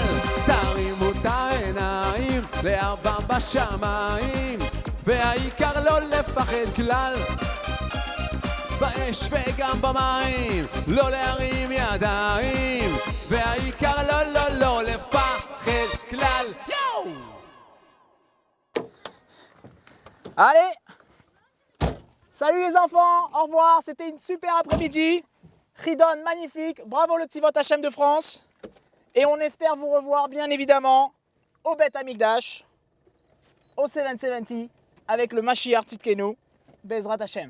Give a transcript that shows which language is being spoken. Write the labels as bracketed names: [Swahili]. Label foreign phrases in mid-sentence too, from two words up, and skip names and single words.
[Hebrew] תרימו את העיניים לאבא בשמיים, והעיקר לא לפחד כלל, באש וגם במים, לא להרים ידיים, והעיקר לא לפחד כלל. יאו! [French] Allez! Salut les enfants, au revoir, c'était une super après-midi. Ridon, magnifique, bravo le Tzivot Hashem de France. Et on espère vous revoir bien évidemment au [Hebrew] בית המקדש, [French] au 770, avec le [Hebrew] משיח צדקנו, בעזרת השם.